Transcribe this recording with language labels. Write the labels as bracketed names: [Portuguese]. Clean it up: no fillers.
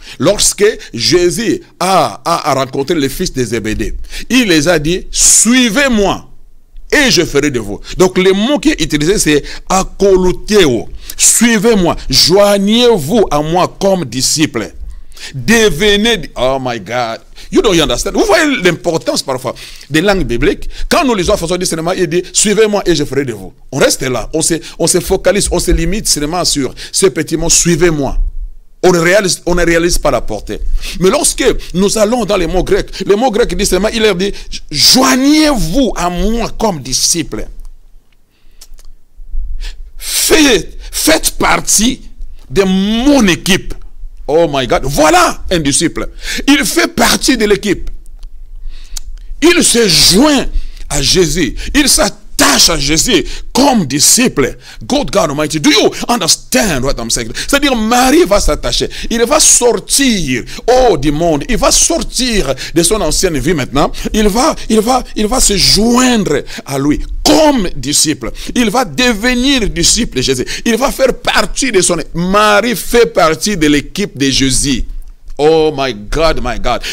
[French] Lorsque Jésus a rencontré les fils de Zébédée, il les a dit, suivez-moi et je ferai de vous. Donc le mot qui est utilisé c'est akoluteo. Suivez-moi, joignez-vous à moi comme disciples. Devenez, [English] oh my God, you don't understand. [French] Vous voyez l'importance parfois des langues bibliques. Quand nous lisons François dit seulement, il dit suivez-moi et je ferai de vous. On reste là, on se focalise, on se limite seulement sur ce petit mot, suivez-moi. On ne réalise pas la portée. Mais lorsque nous allons dans les mots grecs dit seulement, il leur dit joignez-vous à moi comme disciples. Faites partie de mon équipe. [English] Oh my God, [French] voilà un disciple. Il fait partie de l'équipe. Il se joint à Jésus. Il s'attache à Jésus comme disciple. [English] God Almighty, do you understand what I'm saying? [French] C'est-à-dire, Marie va s'attacher. Il va sortir du monde. Il va sortir de son ancienne vie maintenant. Il va se joindre à lui comme disciple. Il va devenir disciple de Jésus. Il va faire partie de son... Marie fait partie de l'équipe de Jésus. [English] Oh my God, my God.